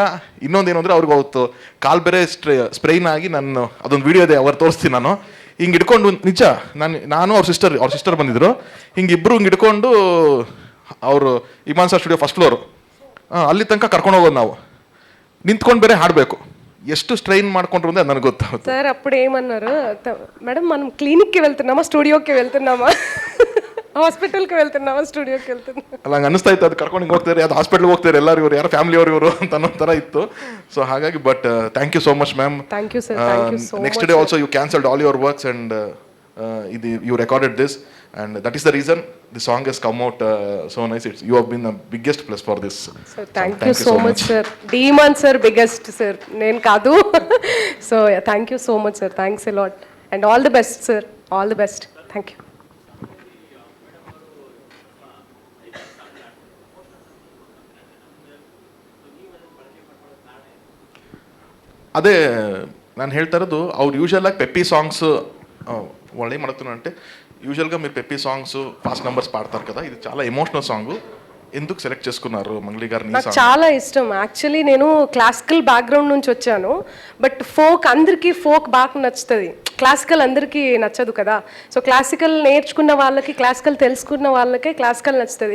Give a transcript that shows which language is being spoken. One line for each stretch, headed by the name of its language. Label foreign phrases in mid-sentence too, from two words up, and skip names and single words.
Kannada: ಇನ್ನೊಂದೇನು ಅಂದರೆ ಅವ್ರಿಗೆ ಅವತ್ತು ಕಾಲು ಬೇರೆ ಸ್ಪ್ರೈನ್ ಆಗಿ ನಾನು ಅದೊಂದು ವಿಡಿಯೋ ಇದೆ ಅವ್ರು ತೋರಿಸ್ತೀನಿ ನಾನು ಹಿಂಗೆ ಹಿಡ್ಕೊಂಡು, ನಿಜ ನಾನು ಅವ್ರ ಸಿಸ್ಟರ್ ಬಂದಿದ್ರು, ಹಿಂಗೆ ಇಬ್ಬರು ಹಿಂಗೆ ಹಿಡ್ಕೊಂಡು ಅವರು ಇಮಾನ್ ಸರ್ ಸ್ಟುಡಿಯೋ
English: first floor
Kannada: ಅಲ್ಲಿ ತನಕ ಕರ್ಕೊಂಡು ಹೋಗೋದು ನಾವು, ನಿಂತ್ಕೊಂಡು ಬೇರೆ ಹಾಡಬೇಕು. ಎಷ್ಟು ಸ್ಟ್ರೈನ್ ಮಾಡ್ಕೊಂಡ್ರು ಅಂದರೆ ನನಗೆ ಗೊತ್ತಾಗುತ್ತೆ.
Telugu: సార్ అప్పుడు ఏమన్నారు మేడం మనం క్లినిక్కి వెళ్తున్నామా స్టూడియోకి వెళ్తున్నామా ಹಾಸ್ಪಿಟಲ್ಗೆ వెళ్తున్నామా ಸ್ಟುಡಿಯೋಕ್ಕೆ వెళ్తున్నామా
Kannada: ಅಲ್ಲ ಹಂಗೆ ಅನಿಸ್ತಾ ಇತ್ತು. ಅದು ಕರ್ಕೊಂಡು ಹಿಂಗೆ ಹೋಗ್ತಾರೆ, ಅದು ಹಾಸ್ಪಿಟ್ಲ್ಗೆ ಹೋಗ್ತಾರೆ ಎಲ್ಲರೂ, ಇವರು ಯಾರು ಫ್ಯಾಮಿಲಿ ಇವರು ಅಂತ ಅನ್ನೋ ಥರ ಇತ್ತು.
English: ಸೊ ಹಾಗಾಗಿ but thank you so much ma'am. thank you sir, thank you so much. next day also you cancelled all your works and ಇದು you recorded this and that is the reason the song has come out so nice. You have been the biggest plus for this. So thank you so much sir. Demon sir biggest sir,
Telugu: నేను కాదు.
English: So yeah, thank you so much sir, thanks a lot and all the best sir, all the best. Thank you.
Kannada: ಅದೇ ನಾನು ಹೇಳ್ತಾ ಇರೋದು, ಅವ್ರು ಯೂಶಲಾಗಿ ಪೆಪ್ಪಿ ಸಾಂಗ್ಸ್ ಒಳ್ಳೆ ಮಾಡ್ತೀನಿ
Telugu: అంటే యూజువల్గా మీరు
English: peppy songs fast numbers
Telugu: పాడతారు కదా, ఇది చాలా
English: emotional song.
Telugu: ఎందుకు సెలెక్ట్ చేసుకున్నారు మంగ్లీ గారిని? నాకు చాలా ఇష్టం. యాక్చువల్లీ నేను
English: classical background
Telugu: నుంచి వచ్చాను,
English: but folk
Telugu: అందరికీ ఫోక్ బాగా నచ్చుతుంది, క్లాసికల్ అందరికీ నచ్చదు కదా. సో క్లాసికల్ నేర్చుకున్న వాళ్ళకి, క్లాసికల్ తెలుసుకున్న వాళ్ళకే క్లాసికల్ నచ్చుతుంది.